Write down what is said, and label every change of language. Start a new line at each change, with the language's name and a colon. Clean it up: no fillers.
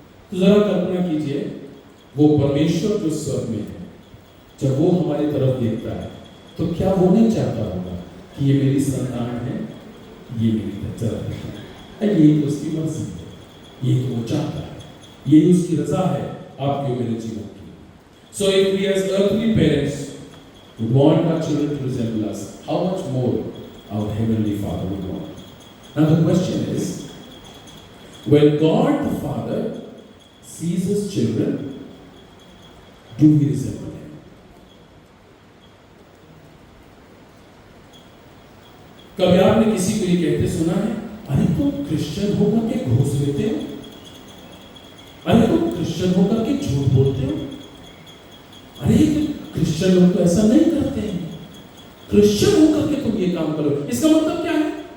Hindi: तो जरा कल्पना कीजिए, वो परमेश्वर जो स्वर्ग में है, जब वो हमारी तरफ देखता है तो क्या वो नहीं चाहता होगा कि ये मेरी संतान है, ये मेरी तरफ है, ये तो उसकी मर्जी है, ये तो वो चाहता है, ये उसकी रजा है आपके मेरे जीवन की।
English: So if we as earthly parents would want our children to resemble us, how much more our heavenly Father would want. Now the question is, when God the Father sees his children, do we resemble him?
Hindi: कभी आपने किसी को ये कहते सुना है, अरे तुम क्रिश्चियन होकर के घूस लेते हो, अरे तुम क्रिश्चियन होकर के झूठ बोलते हो, अरे क्रिश्चियन लोग तो ऐसा नहीं करते हैं, क्रिश्चियन होकर के तुम ये काम करो। इसका मतलब क्या है?